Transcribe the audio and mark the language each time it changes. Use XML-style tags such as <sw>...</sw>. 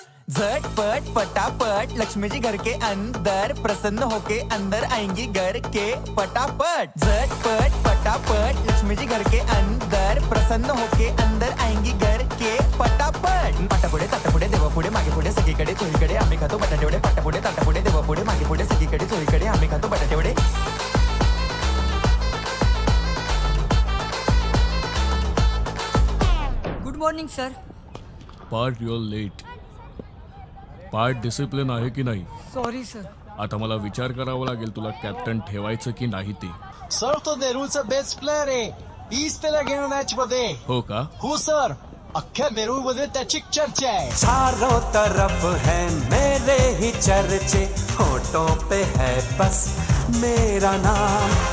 <hi>झटपट पटापट लक्ष्मी जी घर के अंदर, प्रसन्न होके अंदर आएंगी घर के पटापट. झटपट पटापट लक्ष्मी जी घर के अंदर, प्रसन्न होके अंदर आएंगी घर के पटापट.</hi> <mr>पाटापुढे ताटापुढे देवापुढे मागे पुढे सगळीकडे चोहीकडे आम्ही खातो बटाटेवडे. पाटापुढे ताटापुढे देवापुढे मागे पुढे सगळीकडे चोहीकडे आम्ही खातो बटाटेवडे.</mr> <en>Good morning sir. But you're late.</en> <mr>Part discipline आहे की नाही?</mr> <en>Sorry sir.</en> <mr>आता मला विचार करावा लागेल तुला कॅप्टन ठेवायचं की नाही ते. सर तो नेरूळचा बेस्ट प्लेअर आहे, 20 त्याला घेणं मॅच मध्ये. हो का? हो सर, अख्ख्या नेरूळ मध्ये त्याची चर्चा आहे.</mr> <hi>चारों तरफ है मेरे ही चर्चे, होठों पे है बस मेरा नाम.</hi>